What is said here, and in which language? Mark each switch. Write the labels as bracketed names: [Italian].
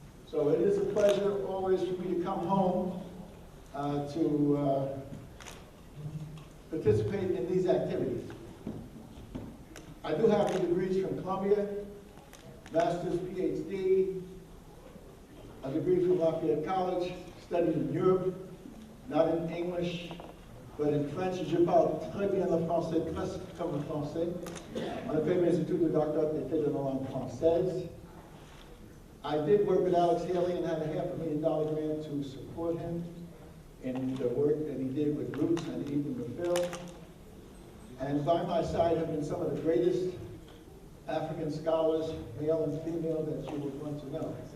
[English] So it is a pleasure always for me to come home to participate in these activities. I do have the degrees from Columbia, master's, PhD, a degree from Lafayette College, studied in Europe, not in English, but in French. [French] Je parle très bien le français, presque comme le français. On a fait mes études de doctorat d'été de la langue française. [English] I did work with Alex Haley and had a $500,000 grant to support him in the work that he did with Roots and Even the Film. And by my side have been some of the greatest African scholars, male and female, that you would want to know.